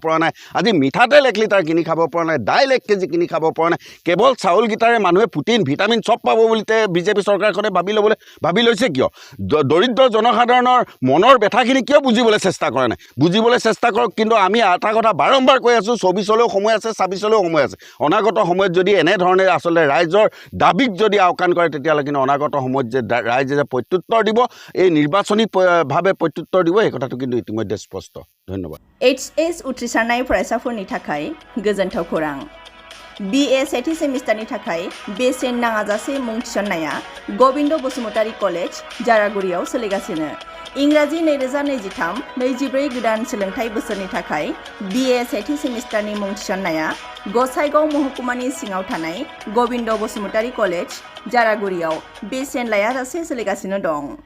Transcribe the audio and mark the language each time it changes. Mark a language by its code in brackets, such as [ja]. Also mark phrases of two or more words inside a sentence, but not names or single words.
[as] পৰা নাই আজি মিঠাতেল 1 লিটাৰ কিনি খাব পৰা নাই দাইল 1 কেজি কিনি খাব পৰা নাই কেৱল চাউলগিটাৰে মানুহে [en] protein vitamin [as] চব পাব বুলি বিজেপি চৰকাৰখনে ভাবি লৈছে কিয় দৰিদ্ৰ জনসাধাৰণৰ মনৰ ব্যথাখিনি কিয় বুজিবলৈ চেষ্টা কৰা নাই বুজিবলৈ চেষ্টা কৰক কিন্তু আমি এটা কথা বাৰম্বাৰ কৈ আছোঁ 24লৈও সময় আছে 26লৈও সময় আছে অনাগত সময়ত যদি এনেধৰণে আচলতে ৰাইজৰ দাবীক যদি আওকাণ কৰে তেতিয়াহ'লে কিন্তু অনাগত সময়ত যে ৰাইজে যে প্ৰত্যুত্তৰ দিব এই নিৰ্বাচনীভাৱে প্ৰত্যুত্তৰ দিব এই কথাটো কিন্তু ইতিমধ্যে স্পষ্ট ধন্যবাদ [brx] HS উত্ৰিছাৰনাय फरायसाफोरनि थाखाय गोजोनथाव खौरां BA सेथि सेमिस्टारनि थाखाय बेसेन नाङाजासे मुं थिसननाया गबिन्द बसुमतारी कलेज जारागुरियाव सोलिगासिनो इंराजि 2023-24 गोदान सोलोंथाइ बोसोरनि थाखाय BA सेथि सेमिस्टारनि मुं थिसननाया गसाइगाव महकुमानि सिङाव थानाय गबिन्द बसुमतारी कलेज जारागुरियाव बेसेन लायाजासे सोलिगासिनो दं